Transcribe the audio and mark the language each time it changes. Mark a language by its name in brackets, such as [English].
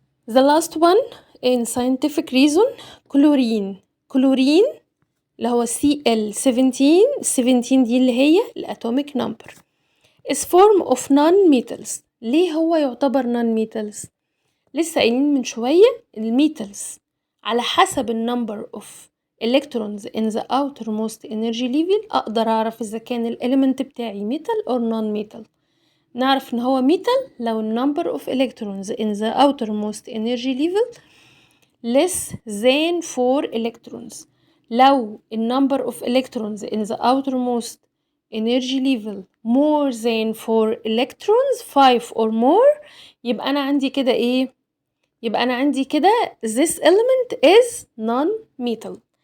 [English] The last one in scientific reason. [Arabic] كلورين اللي هو Cl17. [English] 17 [Arabic] دي اللي هي [English] الاتوميك number. is form of non-metals. [Arabic] ليه هو يعتبر non-metals؟ لسه قايلين من شوية الميتالز على حسب النمبر اوف electrons [English] in the outermost energy level [Arabic] اقدر اعرف اذا كان الاليمنت بتاعي [English] metal or non-metal. [Arabic] نعرف ان هو [English] metal لو number of electrons in the outermost energy level less than 4 electrons. لو number of electrons in the outermost energy level more than 4 electrons 5 or more [Arabic] يبقى انا عندي كده ايه؟ [English] يبقى أنا عندي كده this element is non-metal.